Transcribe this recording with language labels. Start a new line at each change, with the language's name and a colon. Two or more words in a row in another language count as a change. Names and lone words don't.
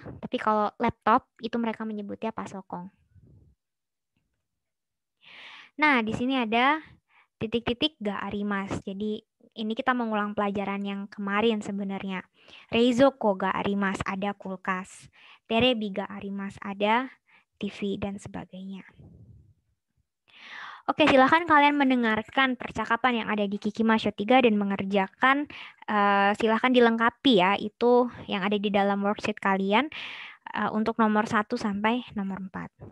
Indonesian: Tapi kalau laptop itu mereka menyebutnya pasokong. Nah di sini ada titik-titik
Japanese: があります.
Indonesian: Jadi ini kita mengulang pelajaran yang kemarin sebenarnya.
Japanese: 冷蔵庫があります,
Indonesian: ada kulkas.
Japanese: テレビがあります,
Indonesian: ada TV dan sebagainya. Oke, silahkan kalian mendengarkan percakapan yang ada di Kikimasho 3 dan mengerjakan. Silahkan dilengkapi ya, itu yang ada di dalam worksheet kalian untuk nomor 1 sampai nomor 4.